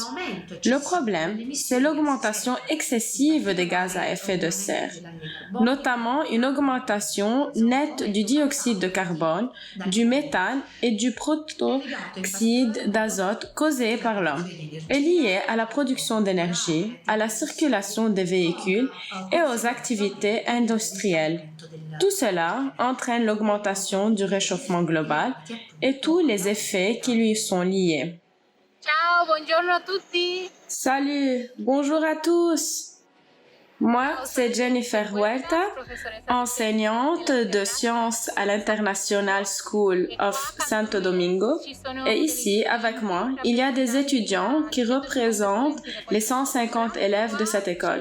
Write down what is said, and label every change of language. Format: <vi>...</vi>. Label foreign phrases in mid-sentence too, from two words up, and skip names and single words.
<fr>Le problème, c'est l'augmentation excessive des gaz à effet de serre, notamment une augmentation nette du dioxyde de carbone, du méthane et du protoxyde d'azote causée par l'homme, est liée à la production d'énergie, à la circulation des véhicules et aux activités industrielles. Tout cela entraîne l'augmentation du réchauffement global et tous les effets qui lui sont liés.</fr> <it>Ciao, buongiorno a tutti.</it> <fr>Salut, bonjour à tous. Moi, c'est Jennifer Huerta, enseignante de sciences à l'International School of Santo Domingo. Et ici, avec moi, il y a des étudiants qui représentent les 150 élèves de cette école.</fr>